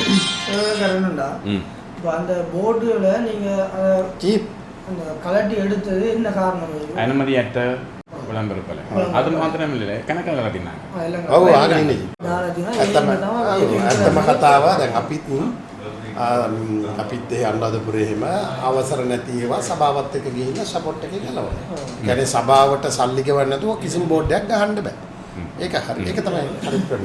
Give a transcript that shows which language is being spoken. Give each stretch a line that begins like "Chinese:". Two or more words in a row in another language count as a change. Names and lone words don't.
Tamil: කරනண்டா இப்போ அந்த போர்டுல நீங்க அந்த கலட்டி எடுத்தது என்ன காரணம்? அனுமதியற்ற விளம்பரப்பல அது மாத்திரமில்லை கணக்கில் கட்டினாங்க.
Sinhala: ඔව් ආගෙන ඉන්නේ. ඇත්තම කතාව දැන් අපිත් ඒ අනුරාධපුරේ එහෙම අවසර නැති ඒවා සභාවත් එක්ක ගිහින් සපෝට් එකේ ගලවනවා. කියන්නේ සභාවට සල්ලි ගෙවන්න නැතුව කිසිම බෝඩ් එකක් ගහන්න බෑ. ඒක හරි. ඒක තමයි හරි ක්‍රමය.